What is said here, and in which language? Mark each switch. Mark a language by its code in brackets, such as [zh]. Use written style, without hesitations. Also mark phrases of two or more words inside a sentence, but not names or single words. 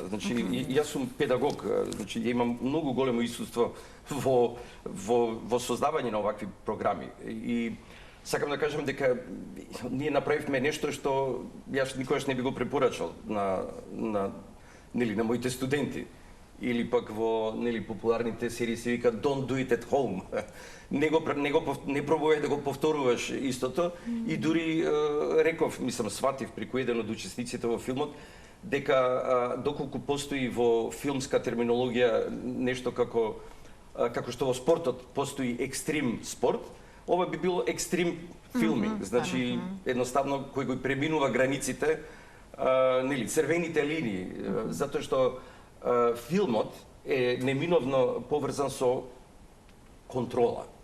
[mk] Значи јас сум педагог, значи имам многу големо искуство во создавање на овакви програми и сакам да кажам дека ние направивме нешто што јас никогаш не би го препорачал на моите студенти. Или пак во популарните серии се вика [en] Don't do it at home. [mk] Не пробувај да го повторуваш истото и дури реков, мислам, сватив преку еден од учесниците во филмот, дека доколку постои во филмска терминологија нешто како што во спортот постои екстрим спорт, ова би било [en] extreme filming, [mk] значи едноставно кој го преминува границите, црвените линии, затоа што филмот е неминовно поврзан со контрола.